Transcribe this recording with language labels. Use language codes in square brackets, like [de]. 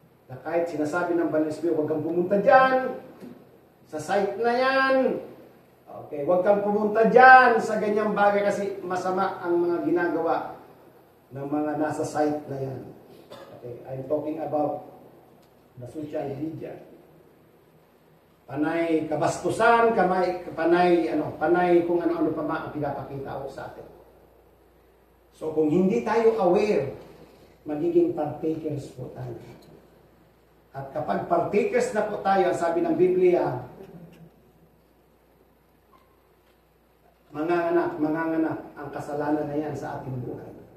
[tl] Na kahit sinasabi ng banal na Espiritu, huwag kang pumunta dyan, sa site na yan, okay, huwag kang pumunta dyan sa ganyang bagay kasi masama ang mga ginagawa ng mga nasa site na yan. [en] Okay, I'm talking about the social media. [tl] Panay kabastusan, panay kung ano-ano pa ang pinapakita ko sa atin. So kung hindi tayo aware, magiging partakers po tayo. At kapag partakers na po tayo, sabi ng Biblia, manganganak ang kasalanan na yan sa ating buhay.